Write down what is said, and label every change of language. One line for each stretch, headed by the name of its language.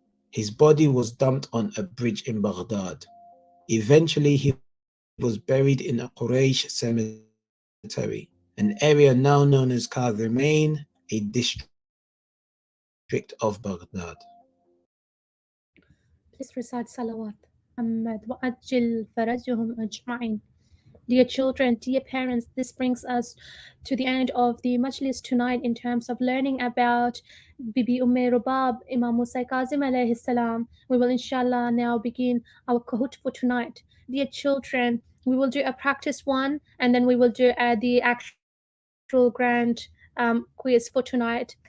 English: His body was dumped on a bridge in Baghdad. Eventually, he was buried in a Quraysh cemetery, an area now known as Kadhimain, a district of Baghdad. Please recite salawat.
Arabic: Muhammad وَأَجِّلْ فَرَجَهُمْ أَجْمَعِينَ.
English: Dear children, dear parents, this brings us to the end of the majlis tonight in terms of learning about Bibi Rubab, Imam Musa Kazim alayhi salam. We will inshallah now begin our Kahoot for tonight. Dear children, We will do a practice one, and then we will do the actual grand quiz for tonight.